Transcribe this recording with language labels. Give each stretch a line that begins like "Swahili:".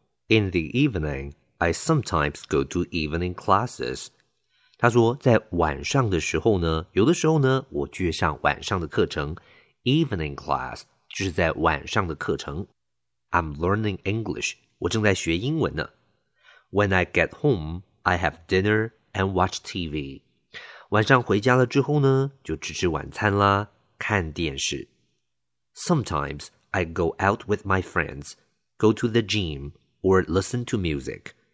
English: In the evening, I sometimes go to evening classes.
Chinese: 他说在晚上的时候呢，有的时候呢，我去上晚上的课程。 Evening class 就是在晚上的课程。
English: I'm learning English.
Chinese: 我正在学英文呢。
English: When I get home, I have dinner and watch TV.
Chinese: 晚上回家了之后呢，就吃吃晚餐啦，看电视。
English: Sometimes I go out with my friends, go to the gym, or listen to music.